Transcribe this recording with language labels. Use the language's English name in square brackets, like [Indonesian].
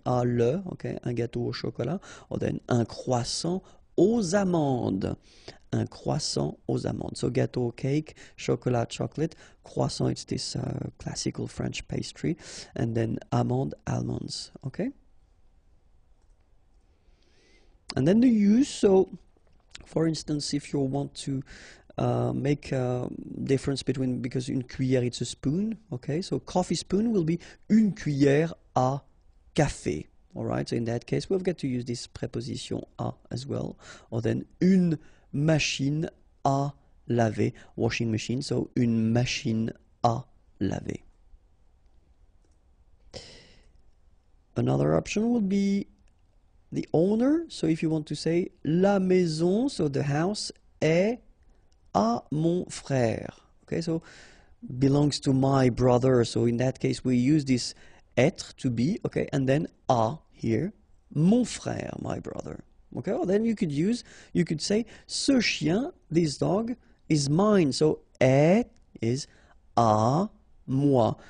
[French] À le, okay, un gâteau au chocolat. Or then un croissant aux amandes. Un croissant aux amandes. [English] So gâteau, cake, chocolat, chocolate. Croissant, it's this classical French pastry. And then amande, almonds. Okay. And then the use, so for instance, if you want to make a difference between, because [French] une cuillère [English] it's a spoon, okay? So coffee spoon will be [French] une cuillère à café, [English] all right? So in that case, we've got to use this preposition à as well, or then [French] une machine à laver, [English] washing machine, so une machine à laver. Another option will be the owner. So if you want to say [French] la maison, [English] so the house [French] est à mon frère. [English] Okay, so belongs to my brother. So in that case, we use this être to be, okay, and then à here, mon frère, my brother. Okay, or then you could say [French] ce chien, [English] this dog, is mine. So est is [French] à moi.